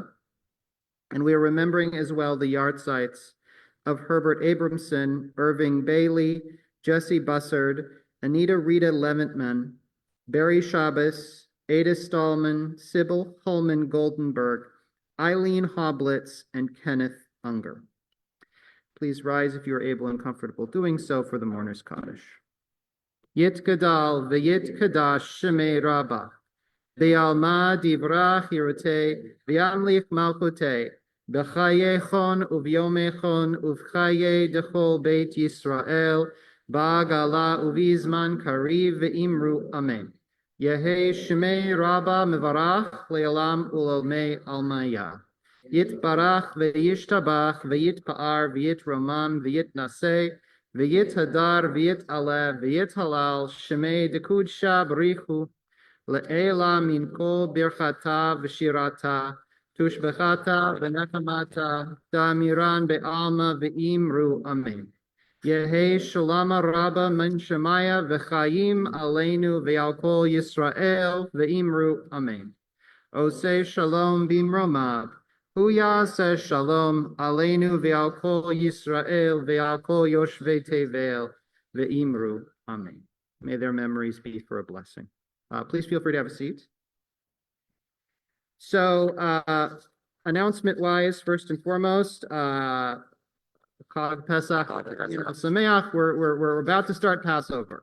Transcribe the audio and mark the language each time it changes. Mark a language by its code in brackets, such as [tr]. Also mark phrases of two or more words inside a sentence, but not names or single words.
[en] And we are remembering as well the yahrzeits of Herbert Abramson, Irving Bailey, Jesse Bussard, Anita Rita Leventman, Barry Shabbos, Ada Stallman, Sybil Holman Goldenberg, Eileen Hoblitz, and Kenneth Unger. Please rise if you are able and comfortable doing so for the Mourner's Kaddish. [arc] יתגדל ויתקדש שמה רבא, ובעלמא די ברא כרעותה, וימליך מלכותה, בחייכון וביומיכון ובחיי דכל בית ישראל, בעגלא ובזמן קריב ואמרו אמן. יהא שמה רבא מברך לעלם ולעלמי עלמיא. יתברך וישתבח ויתפאר ויתרומם ויתנשא ויתהדר ויתעלה ויתהלל שמה דקודשא בריך הוא לעילא מן כל ברכתא ושירתא תושבחתא ונחמתא דאמירן בעלמא ואמרו אמן. יהא שלמא רבא מן שמיא וחיים עלינו ועל כל ישראל ואמרו אמן. [he] עושה שלום במרומיו, הוא יעשה שלום עלינו ועל כל ישראל ועל כל יושבי תבל ואמרו אמן. [en] May their memories be for a blessing. Please feel free to have a seat. So, announcement-wise, first and foremost, [he] חג פסח, שמח, [en] we're about to start Passover.